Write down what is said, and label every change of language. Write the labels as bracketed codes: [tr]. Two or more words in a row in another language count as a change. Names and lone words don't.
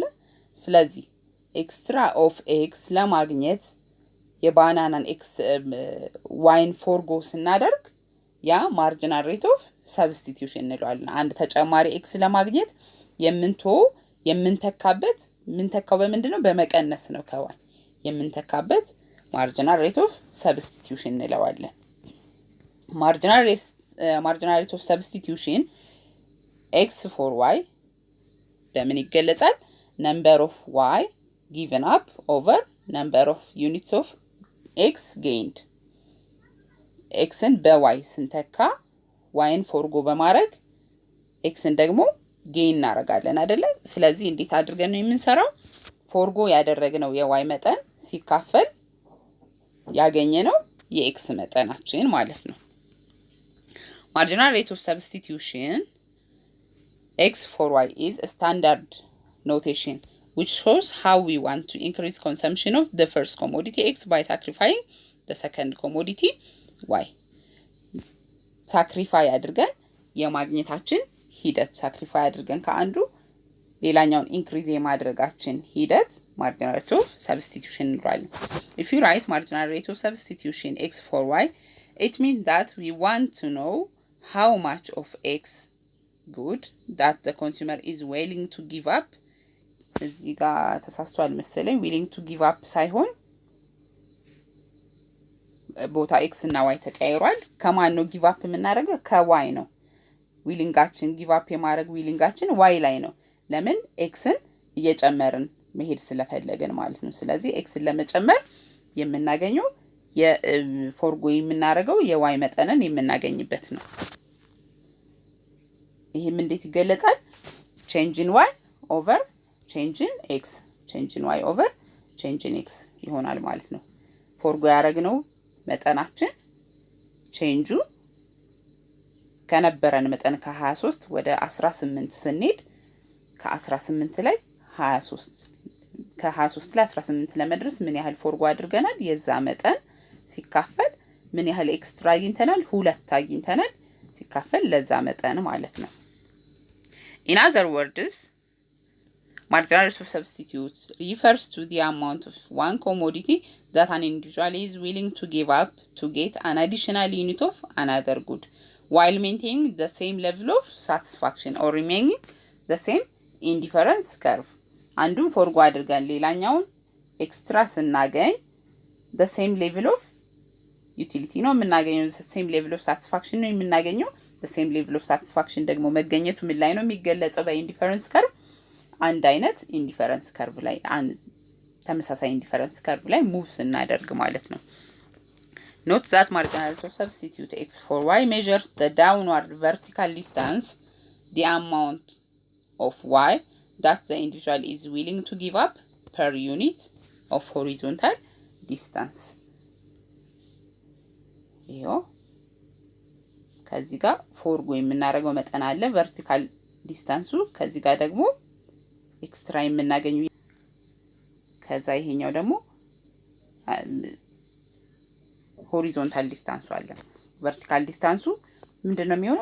[am] ስለዚህ [en] extra of x [am] ለማግኘት የባናናን ኤክስ ዋይን ፎርጎ ስናደርግ ያ [en] marginal rate of substitution [am] እንለዋለን። አንድ ተጨማሪ ኤክስ ለማግኘት የምንተካበት በምንድነው? በመቀነስ ነው። ከዋይ የምንተካበት [en] marginal rate of substitution [am] እንለዋለን። [en] marginal rate of substitution x for y [am] በምን ይገለጻል? [en] number of y given up over number of units of x gained. [am] xን በy ስንተካ yን ፎርጎ በማድረግ xን ደግሞ ጌን እናደርጋለን አይደለ? ስለዚህ እንዴት አድርገን ነው የምንሰራው? ፎርጎ ያደረግነው የy መጠን ሲካፈል ያገኘነው የx መጠናችን ማለት ነው። [en] marginal rate of substitution x for y is a standard notation which shows how we want to increase consumption of the first commodity x by sacrificing the second commodity y. [am] ሳክሪፋይ አድርገን የማግኘታችን ሂደት ሳክሪፋይ አድርገን ከአንዱ ሌላኛውን ኢንክሪዝ የማድረጋችን ሂደት [en] marginal rate of substitution እንለዋለን። if you write marginal rate of substitution x for y, it means that we want to know how much of x good that the consumer is willing to give up. [am] እዚህ ጋር ተሳስቷል መሰለኝ። [en] willing to give up [am] ሳይሆን ቦታ x እና y ተቀይሯል። ከማን ነው [en] give up [am] የምናደርገው? ከy ነው። ዊሊንጋችን [en] give up [am] የማድረግ ዊሊንጋችን y ላይ ነው። ለምን? xን እየጨመርን መሄድ ስለፈለግን ማለት ነው። ስለዚህ xን ለመጨመር የምናገኘው የፎርጎ የምናደርገው የy መጠንን የምናገኝበት ነው። ይሄም እንዴት ይገለጻል? [en] change in y over change in x [am] change in y over change in x ይሆናል ማለት ነው። ፎርጎ ያደረግነው መጠናችን ቼንጁ ከነበረን መጠን ከ23 ወደ 18 ስንሄድ ከ18 ላይ 23 ከ23 ላይ 18 ለመድረስ ምን ያህል ፎርጎ አድርገናል? የዛ መጠን ሲካፈል ምን ያህል ኤክስትራ አግኝተናል? [en] 2 [am] አግኝተናል ሲካፈል ለዛ መጠን ማለት ነው። [en] in other words, marginal rate of substitutes refers to the amount of one commodity that an individual is willing to give up to get an additional unit of another good while maintaining the same level of satisfaction or remaining the same indifference curve. [am] አንዱን ፎርጎ አድርገን ሌላኛውን ኤክስትራ ስናገኝ [en] the same level of utility [am] ነው የምናገኘው። [en] the same level of satisfaction [am] ነው የምናገኘው። [en] the same level of satisfaction [am] ደግሞ መገኘቱ ምን ላይ ነው የሚገለጸው? በኢንዲፈረንስ ከርቭ አንድ አይነት ኢንዲፈረንስ ከርቭ ላይ ተመሳሳይ ኢንዲፈረንስ ከርቭ ላይ ሙቭ ስናደርግ ማለት ነው። [en] note that marginal rate of substitute x for y measures the downward vertical distance, the amount of y that the individual is willing to give up per unit of horizontal distance. [am] ይሄው ከዚህ ጋር ፎርጎ የምናደርገው መጠን አለ [en] vertical distance፣ [am] ከዚህ ጋር ደግሞ ኤክስትራ የምናገኘው፣ ከዛ ይሄኛው ደግሞ [en] horizontal distance [am] አለ። [en] vertical distance [am] ምንድነው የሚሆነው?